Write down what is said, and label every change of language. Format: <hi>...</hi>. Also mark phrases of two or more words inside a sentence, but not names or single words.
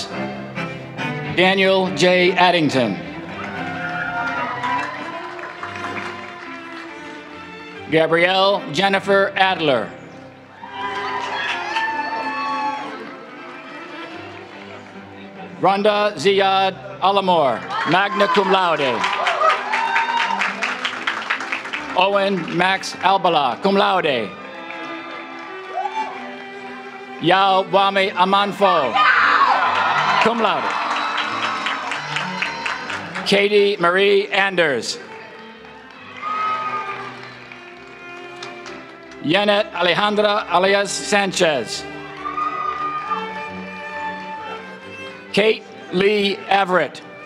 <en>Daniel J. Addington. Gabrielle Jennifer Adler. Rhonda Ziad Alamor,</en> <la>magna cum laude.</la> <en>Owen Max Albala,</en> <la>cum laude.</la> <en>Yao Wame Amanfo,</en> <la>cum laude.</la> <en>Katie Marie Anders. Yanet Alejandra alias Sanchez. Kate Lee Everett.</en>